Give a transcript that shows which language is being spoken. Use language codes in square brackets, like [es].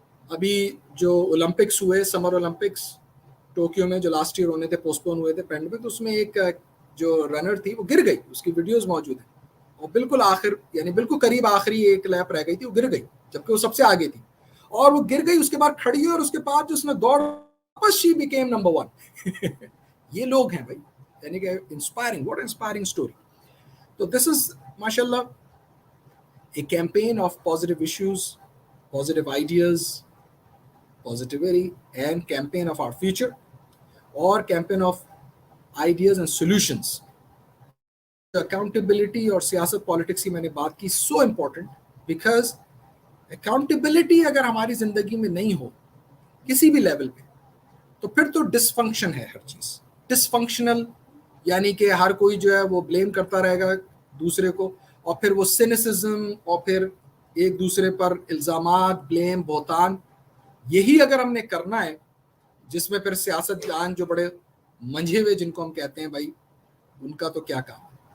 [hi] अभी जो ओलंपिक्स हुए, समर ओलंपिक्स टोक्यो में जो लास्ट ईयर होने थे, पोस्टपोन हुए थे पैंडेमिक, तो उसमें एक जो रनर थी वो गिर गई, उसकी वीडियोस मौजूद हैं, और बिल्कुल आखिर यानी बिल्कुल करीब आखिरी एक लैप रह गई थी, वो गिर गई जबकि वो सबसे आगे थी, और वो गिर गई, उसके बाद खड़ी हुई और उसके बाद जो उसने दौड़ वापस [en] she became number 1 [hi] ये लोग हैं भाई, यानी कि इंस्पायरिंग, [en] What inspiring story. [hi] तो [en] This is माशाल्लाह a campaign of positive issues, positive ideas, positivity, and campaign of our future, or campaign of ideas and solutions. [hi] Accountability और सियासत पॉलिटिक्स की मैंने बात की, [en] so important because [hi] accountability अगर हमारी जिंदगी में नहीं हो किसी भी लेवल पे, तो फिर तो डिसफंक्शन है हर चीज. डिसफंक्शनल यानी कि हर कोई जो है वो ब्लेम करता रहेगा दूसरे को, और फिर वो सिनिसिज्म, और फिर एक दूसरे पर इल्जामात, ब्लेम, बहुतान, यही अगर हमने करना है, जिसमें फिर सियासतदान जो बड़े मंझे हुए जिनको हम कहते हैं भाई, उनका तो क्या काम.